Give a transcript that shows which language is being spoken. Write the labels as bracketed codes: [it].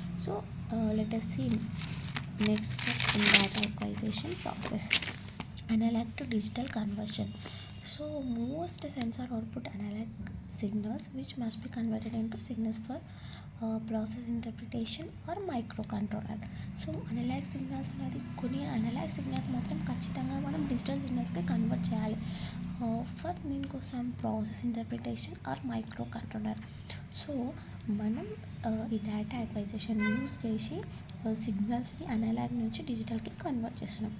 [en] So let us see next step in data acquisition process, analog to digital conversion. So most sensor output analog signals which must be converted into signals for process interpretation or microcontroller. [te] So analogue signals అనేది కొన్ని analogue signals మాత్రం ఖచ్చితంగా మనం digital సిగ్నల్స్కి convert చేయాలి for దీనికోసం [en] Process interpretation or micro controller. [te] So మనం ఈ data acquisition use చేసి సిగ్నల్స్ని అనలాగ్ నుంచి డిజిటల్కి కన్వర్ట్ చేస్తున్నాం.